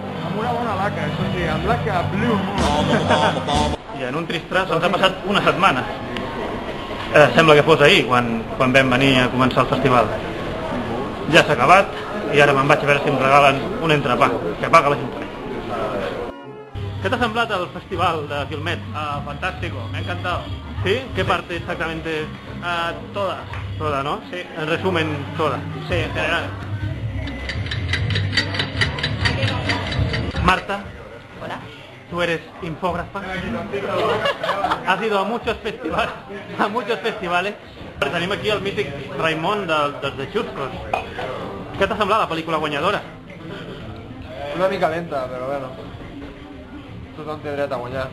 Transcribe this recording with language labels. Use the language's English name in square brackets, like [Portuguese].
[Catalan] Amb una bona laca, això sí, amb laca Blue Moon. I en un trist tras ens ha passat una setmana. Sembla que fos ahir, quan vam venir a començar el festival. Ja s'ha acabat i ara me'n vaig a veure si em regalen un entrepà, que paga l'Ajuntament. [Spanish] ¿Qué te ha semblado el festival de Filmet? Fantástico, me ha encantado. ¿Sí? ¿Qué parte exactamente? Todas. Toda, ¿no? Sí. En resumen, toda. Sí, en general. Marta. Hola. ¿Tú eres infógrafa? Has ido a muchos festivales. [Catalan] Tenim aquí el mític Raimon dels de Xuscos. Què t'ha semblat la pel·lícula guanyadora? Una mica lenta, però bueno. Tothom té dret a guanyar.